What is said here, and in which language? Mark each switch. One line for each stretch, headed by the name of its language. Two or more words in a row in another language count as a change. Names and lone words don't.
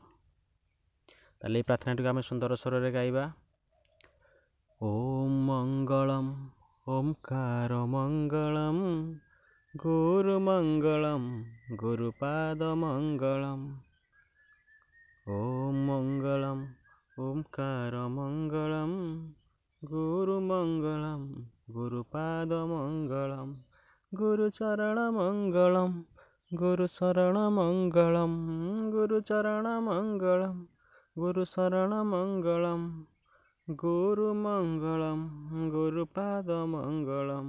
Odia: ତାହେଲେ এই ପ୍ରାର୍ଥନାଟିକୁ ଆମେ ସୁନ୍ଦର ସ୍ୱରରେ ଗାଇବା।
Sanskrit: ଓମ୍ ମଙ୍ଗଳମ୍ ଓମ୍କାର ମଙ୍ଗଳମ୍ ଗୁରୁ ମଙ୍ଗଳମ୍ ଗୁରୁପାଦ ମଙ୍ଗଳମ୍। ଓମ୍ ମଙ୍ଗଳମ୍ ओंकार मंगलम गुरु मंगलम गुरुपाद मंगलम गुरुचरण मंगलम गुरुशरण मंगलम गुरुचरण मंगलम गुरुशरण मंगलम गुरु मंगलम गुरुपाद मंगलम।